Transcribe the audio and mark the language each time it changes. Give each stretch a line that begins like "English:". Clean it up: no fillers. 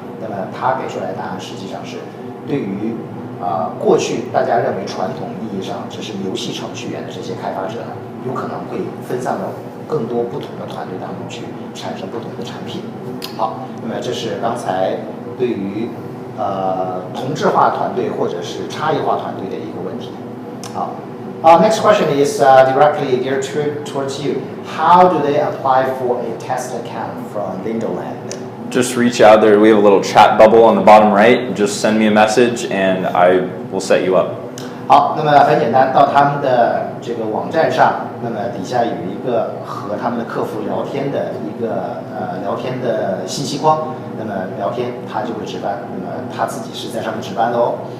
Chinese: 那么他给出来的答案实际上是，对于过去大家认为传统意义上只是游戏程序员的这些开发者呢，有可能会分散到更多不同的团队当中去，产生不同的产品。好，那么这是刚才对于同质化团队或者是差异化团队的一个问题。
English: 好，next question is directly geared towards you. How do they apply for a test account from Lingoland? Just reach out there. We have a little chat bubble on the bottom right. Just send me a message and I will set you up.
Chinese: 好，那么很简单，到他们的这个网站上，那么底下有一个和他们的客服聊天的一个聊天的信息框，那么聊天他就会值班，那么他自己是在上面值班的哦。